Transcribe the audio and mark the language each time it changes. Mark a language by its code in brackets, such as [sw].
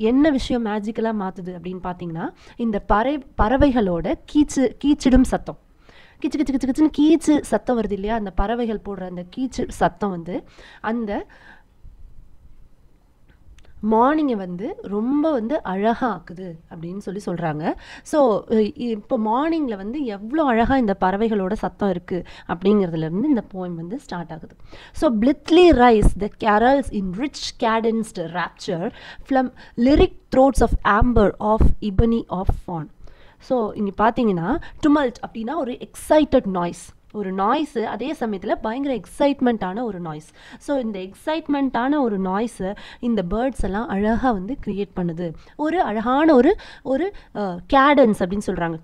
[ta] என்ன விஷயம் மேஜிக்கலாக மாற்றுது அப்படின்னு பார்த்தீங்கன்னா, இந்த பறவைகளோட கீச்சிடும் சத்தம், கிச்சு கிச்சு கிச்சு கிச்சுன்னு கீச்சு சத்தம் வருது இல்லையா, அந்த பறவைகள் போடுற அந்த கீச்சு சத்தம் வந்து அந்த மார்னிங்கை வந்து ரொம்ப வந்து அழகாக ஆக்குது அப்படின்னு சொல்கிறாங்க. ஸோ இப்போ மார்னிங்கில் வந்து எவ்வளோ அழகாக இந்த பறவைகளோட சத்தம் இருக்குது அப்படிங்கிறதுலேருந்து இந்த போயம் வந்து ஸ்டார்ட் ஆகுது. [en] So blithely rise the carols in rich cadenced rapture from lyric throats of amber, of ebony, of fawn. [ta] So இங்கே பார்த்தீங்கன்னா tumult அப்படின்னா ஒரு எக்ஸைட்டட் நாய்ஸ், ஒரு நாய்ஸு, அதே சமயத்தில் பயங்கர எக்ஸைட்மெண்ட்டான ஒரு நாய்ஸ். ஸோ இந்த எக்ஸைட்மெண்ட்டான ஒரு நாய்ஸை இந்த பேர்ட்ஸ் எல்லாம் அழகாக வந்து க்ரியேட் பண்ணுது. ஒரு அழகான ஒரு கேடன்ஸ் அப்படின்னு சொல்கிறாங்க.